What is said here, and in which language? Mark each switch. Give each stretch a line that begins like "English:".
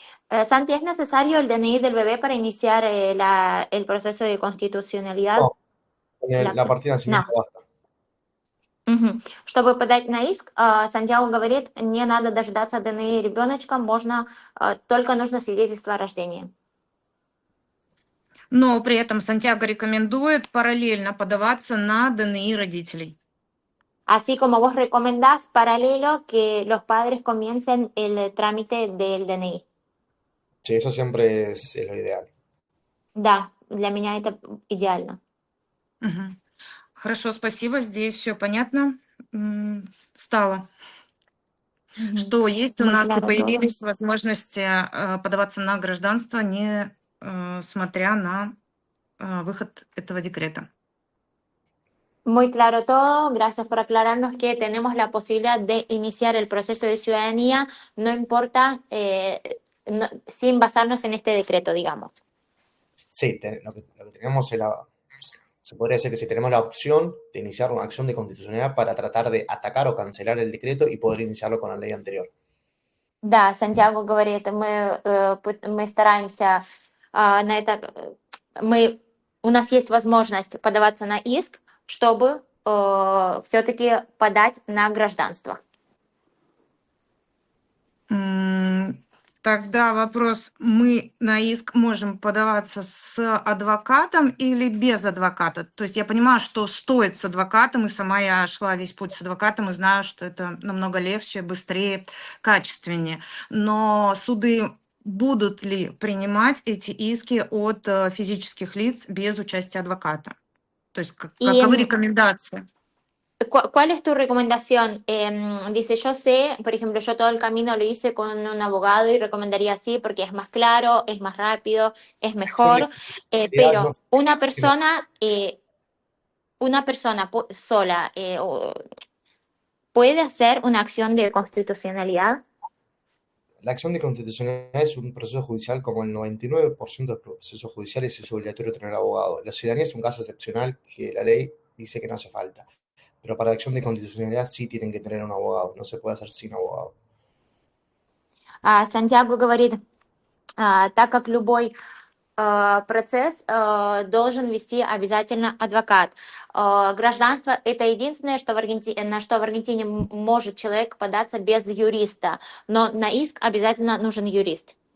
Spanish: Santi, ¿es necesario el DNI del bebé para iniciar el proceso de constitucionalidad? No, la partida de nacimiento basta.
Russian: Чтобы подать на иск, Сантьяго говорит, не надо дождаться ДНИ ребеночка, только нужно свидетельство о рождении. Но при этом Сантьяго рекомендует параллельно подаваться на ДНИ родителей.
Spanish: Así como vos recomendás paralelo que los padres comiencen el trámite del DNI. Sí, eso siempre es lo ideal.
Russian: Да, для меня это идеально. Хорошо, спасибо. Здесь все понятно стало. Что есть у нас и появились возможности подаваться на гражданство, не смотря на выход этого декрета.
Spanish: Muy claro todo. Gracias por aclararnos que tenemos la posibilidad de iniciar el proceso de ciudadanía, no importa, sin basarnos en este decreto, digamos. Sí, lo que tenemos es se podría decir que si tenemos la opción de iniciar una acción de constitucionalidad para tratar de atacar o cancelar el decreto y poder iniciarlo con la ley anterior.
Russian: Да, Сантьяго говорит, мы стараемся на это, у нас есть возможность подаваться на иск, чтобы все-таки подать на гражданство. Тогда вопрос, мы на иск можем подаваться с адвокатом или без адвоката? То есть я понимаю, что стоит с адвокатом, и сама я шла весь путь с адвокатом, и знаю, что это намного легче, быстрее, качественнее. Но суды будут ли принимать эти иски от физических лиц без участия адвоката? То есть каковы рекомендации?
Spanish: ¿Cuál es tu recomendación? Dice, yo sé, por ejemplo, yo todo el camino lo hice con un abogado y recomendaría así porque es más claro, es más rápido, es mejor, pero una persona una persona sola puede hacer una acción de constitucionalidad. La acción de constitucionalidad es un proceso judicial como el 99% de los procesos judiciales es obligatorio tener abogado. La ciudadanía es un caso excepcional que la ley dice que no hace falta. Pero para la acción de constitucionalidad sí tienen que tener un abogado, no se puede hacer sin abogado.
Russian: Сантьяго говорит, так как любой процесс должен вести обязательно адвокат. Гражданство – это единственное, что на что в Аргентине может человек податься без юриста, но на иск обязательно нужен юрист.